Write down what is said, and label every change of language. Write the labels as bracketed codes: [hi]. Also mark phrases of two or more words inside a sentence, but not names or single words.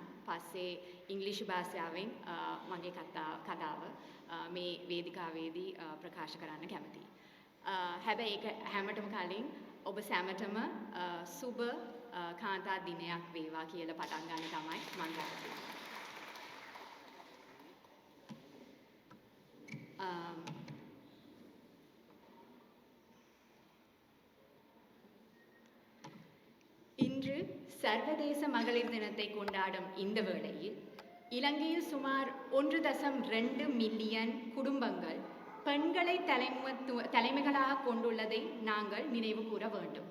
[si] පස්සේ ඉංග්‍රීසි භාෂාවෙන් මගේ කතාව මේ වේදිකාවේදී ප්‍රකාශ කරන්න කැමතියි. හැබැයි ඒක හැමතෙම කලින් ඔබ සැමටම සුබ කාන්තා දිනයක් වේවා කියලා පටන් ගන්න තමයි මම කැමතියි. [ta] இன்று சர்வதேச மகளிர் தினத்தை கொண்டாடும் இந்த வேளையில் இலங்கையில் சுமார் 1.2 மில்லியன் குடும்பங்கள் பெண்களை தலைமைகளாக கொண்டுள்ளதை நாங்கள் நினைவு கூற வேண்டும்.